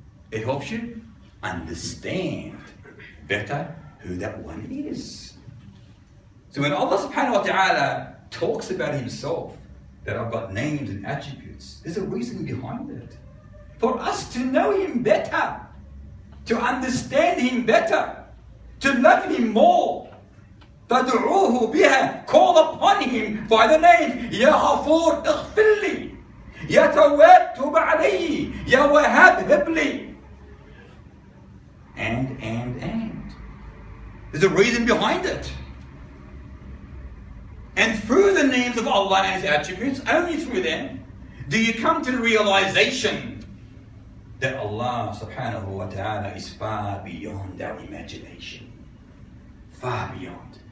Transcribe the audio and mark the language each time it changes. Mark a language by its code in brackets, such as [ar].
[en] It helps you understand better who that one is. So when Allah subhanahu wa ta'ala talks about Himself, that I've got names and attributes, there's a reason behind it. For us to know Him better, to understand Him better, to love Him more. [ar] فَادْعُوهُ بِهَا, [en] call upon Him by the name, [ar] يَا غَفُورُ اغْفِرْ لِي, يَا تَوَّابُ تُبْ عَلَيِّ, يَا وَهَابُ هِبْ لِي. [en] And. There's a reason behind it. And through the names of Allah and His attributes, only through them, do you come to the realization that Allah subhanahu wa ta'ala is far beyond our imagination. Far beyond.